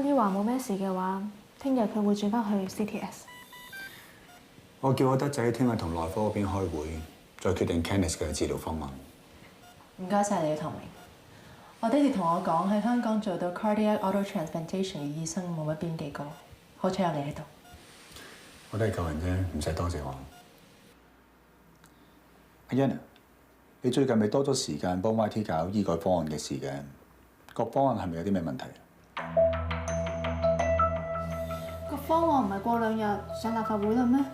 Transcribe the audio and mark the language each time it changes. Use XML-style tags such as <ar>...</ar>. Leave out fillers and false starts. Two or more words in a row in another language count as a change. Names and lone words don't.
<yue>Lee 話冇咩事嘅話，聽日佢會轉翻去 CTS。我叫我德仔聽日同內科嗰邊開會，再決定 Candice 嘅治療方案。唔該晒你嘅同明。我爹哋同我講喺香港做到</yue> <en>cardiac auto transplantation</en> <yue>嘅醫生冇乜邊幾個，好彩有你喺度。我都係舊人啫，唔使多謝我。阿欣，你最近咪多咗時間幫 YT 搞醫改方案嘅事嘅，個方案係咪有啲咩問題？個方案唔係過2日上立法會啦咩？</yue>